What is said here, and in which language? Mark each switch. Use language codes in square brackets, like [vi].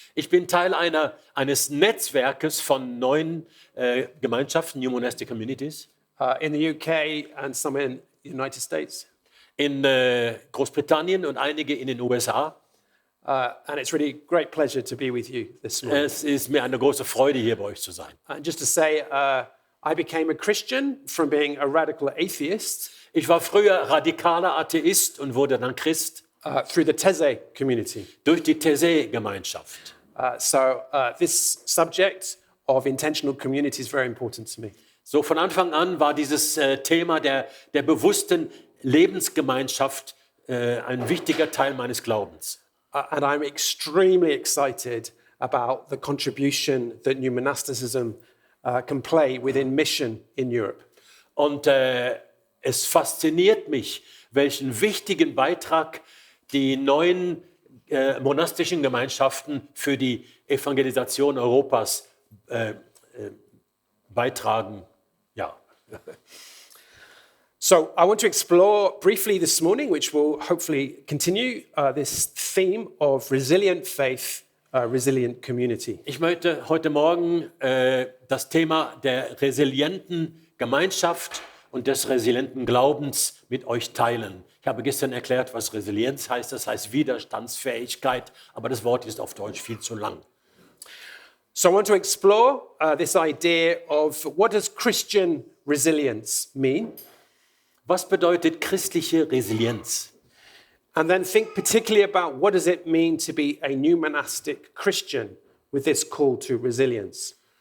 [de] Ich bin Teil eines Netzwerkes von 9 Gemeinschaften, New Monastic Communities. [en] In the UK and some in the United States. [de] In Großbritannien und einige in den USA. [en] And it's really great pleasure to be with you this morning. [de] Es ist mir eine große Freude, hier bei euch zu sein. [en] And just to say, I became a Christian from being a radical atheist. [de] Ich war früher radikaler Atheist und wurde dann Christ. [en] Through the These community. [de] Durch die These-Gemeinschaft. [en] So this subject of intentional community is very important to me. [de] So von Anfang an war dieses Thema der bewussten Lebensgemeinschaft ein wichtiger Teil meines Glaubens. [en] And I'm extremely excited about the contribution that new monasticism can play within mission in Europe. [de] Und es fasziniert mich, welchen wichtigen Beitrag die 9 monastischen Gemeinschaften für die Evangelisation Europas beitragen. Ja. [en] So I want to explore briefly this morning, which will hopefully continue, this theme of resilient faith, resilient community. [de] Ich möchte heute Morgen das Thema der resilienten Gemeinschaft und des resilienten Glaubens mit euch teilen. Ich habe gestern erklärt, was Resilienz heißt. Das heißt Widerstandsfähigkeit, aber das Wort ist auf Deutsch viel zu lang. [en] So I want to explore this idea of what does Christian resilience mean? [de] Was bedeutet christliche Resilienz? [en] And then think particularly about what does it mean to be a new monastic Christian with this call to resilience.